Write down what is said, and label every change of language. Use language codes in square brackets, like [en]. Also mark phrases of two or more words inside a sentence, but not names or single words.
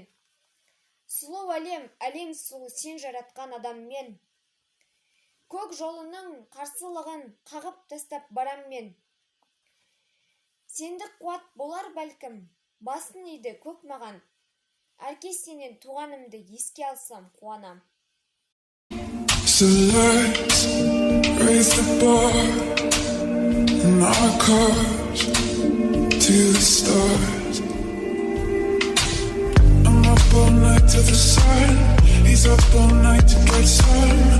[kk] Сұлу әлем сұлу сен жаратқан адаммен. Көк жолының қарсылығын қағып тастап барам мен. Сендік қуат болар бәлкім, басын иді көк маған. Әркез сенен туғанымды еске алсам қуанам. [en] So let's raise the bar and our cars to the stars. I'm up all night to the sun. He's up all night to get sun.